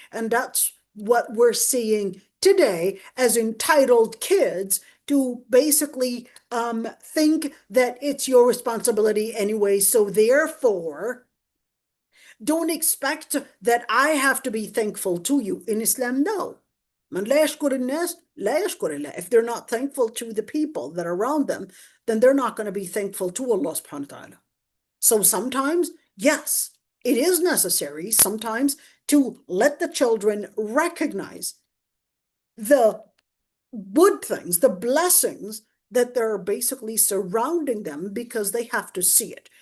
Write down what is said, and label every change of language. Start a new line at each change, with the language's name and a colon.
English: And that's what we're seeing today as entitled kids to basically think that it's your responsibility anyway. So therefore, don't expect that I have to be thankful to you. In Islam, no.
Arabic: من لا يشكر الناس لا يشكر الله.
English: If they're not thankful to the people that are around them, then they're not going to be thankful to Allah subhanahu wa ta'ala. So sometimes, yes, it is necessary sometimes to let the children recognize the good things, the blessings that they're basically surrounding them because they have to see it.